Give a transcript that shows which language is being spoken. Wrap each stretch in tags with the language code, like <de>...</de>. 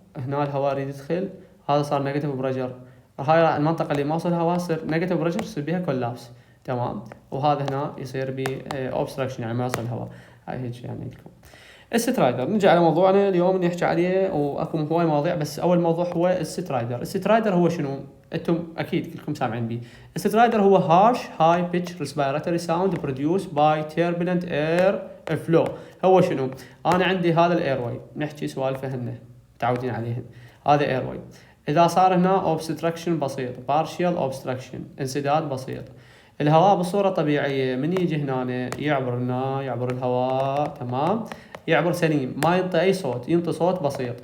<ar>هنا الهواء يريد يدخل، هذا صار نيجاتيف بريشر. هاي المنطقه اللي ما وصل الهواء يصير نيجاتيف بريشر، يصير بها كولابس. تمام، وهذا هنا يصير ب اوبستراكشن يعني ما يوصل الهواء. هاي هيك يعني لكم السترايدر. نجي على موضوعنا اليوم نحكي عليه، واكو هواي مواضيع بس اول موضوع هو السترايدر. السترايدر هو شنو؟ انتم اكيد كلكم سامعين به. السترايدر هو</ar> <en>harsh high pitch respiratory sound produced by turbulent air flow.</en> <ar>هو شنو؟ انا عندي هذا الاير واي، نحكي سوالفه هنا متعودين عليهن. هذا اير واي، اذا صار هنا obstruction بسيط، partial obstruction انسداد بسيط، الهواء بصوره طبيعيه من يجي هنا يعبر الهواء. تمام، يعبر سليم، ما ينطي اي صوت، ينطي صوت بسيط.</ar>